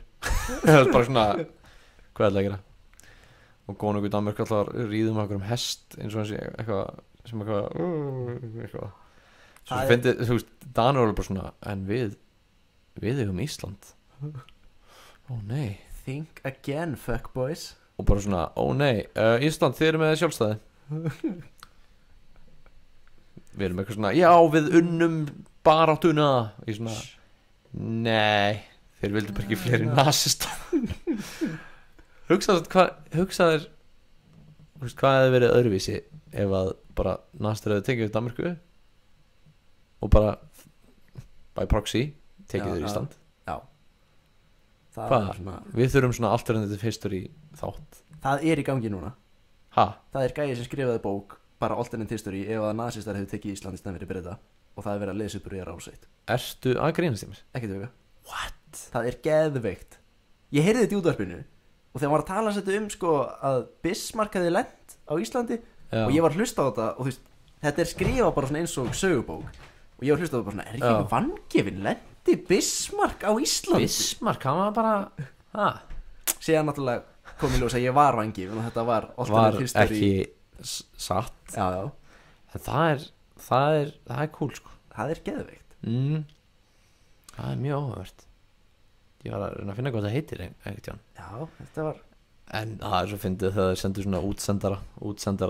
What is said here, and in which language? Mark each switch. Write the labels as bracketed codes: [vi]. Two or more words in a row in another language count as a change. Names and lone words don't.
[is] Það er bara svona, hvað er það að gera? Og góðan okkur í Danmörku alltaf ríðum okkur hest eins og þessi eitthvað sem eitthvað svo fyndið, þú veist, Danur var bara svona, en við eigum Ísland. Ó nei. [en] Think again, fuckboys. [is] Og bara svona, ó nei, Ísland, þið eru með sjálfstæði. Við erum eitthvað svona, já, við unnum baráttuna. Ég svona, nei, þeir vildu bara ekki fleiri nasista. Hugsaðu hvað hefði verið öðruvísi ef að bara nasistar hefði tekið við Danmörku og bara [en] by proxy [is] tekið Já, þér já. Ísland. Já. Það Hvað? er svona, Við þurfum svona [en] alternative history [is] þátt. það er í gangi núna. Ha? Það er gæði sem skrifaði bók, bara [en] alternate history, [is] ef að nasistar hefur tekið Ísland í stæðan fyrir Breta, og það er verið að lesa upp úr ég rásveit. Ertu að grínast í mér? Ekki tjóka. [en] What? [is] Það er geðveikt. Ég heyrði þetta í útvarpinu, og þegar maður var að tala þetta sko að Bismarck hefði lent á Íslandi, Já. og ég var að hlusta á þetta, og þú veist, þetta er skrifað bara svona eins og sögubók, og ég var að hlusta á þetta bara svona, er ekki Já. eitthvað vangefin, lendi Bismarck á Íslandi? Bismarck, hann var bara ha? Síðan náttúrulega kom í ljós að ég var vangefin, og þetta var Var [en] alternate history. [is] ekki satt. Já, já, En það er cool sko. það er geðveikt. Það er mjög áhugavert. Ég var að reyna að finna hvað það heitir einhvern tíðan. Já, þetta var, En það er svo fyndið þegar þeir sendur svona útsendara